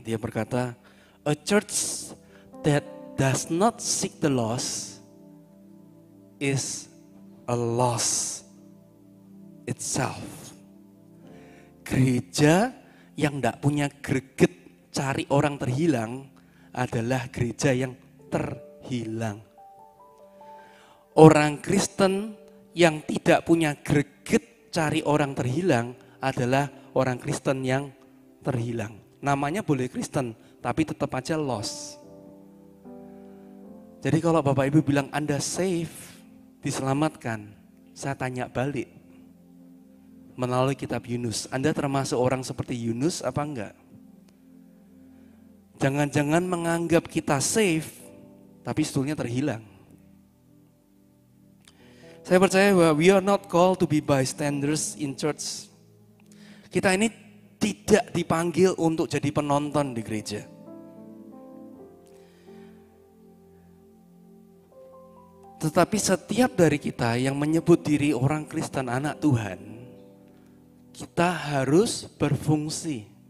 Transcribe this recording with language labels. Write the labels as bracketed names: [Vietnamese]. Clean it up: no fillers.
[Indonesian] Dia berkata, [English] "A church that does not seek the lost is a loss itself." [Indonesian] Gereja yang tidak punya greget cari orang terhilang adalah gereja yang terhilang. Orang Kristen yang tidak punya greget cari orang terhilang adalah orang Kristen yang terhilang. Namanya boleh Kristen, tapi tetap aja lost. Jadi kalau Bapak Ibu bilang Anda safe, diselamatkan, saya tanya balik. Melalui kitab Yunus, Anda termasuk orang seperti Yunus apa enggak? Jangan-jangan menganggap kita safe, tapi sebetulnya terhilang. Saya percaya bahwa [English] we are not called to be bystanders in church. [Indonesian] Kita ini tidak dipanggil untuk jadi penonton di gereja. Tetapi setiap dari kita yang menyebut diri orang Kristen, anak Tuhan, kita harus berfungsi.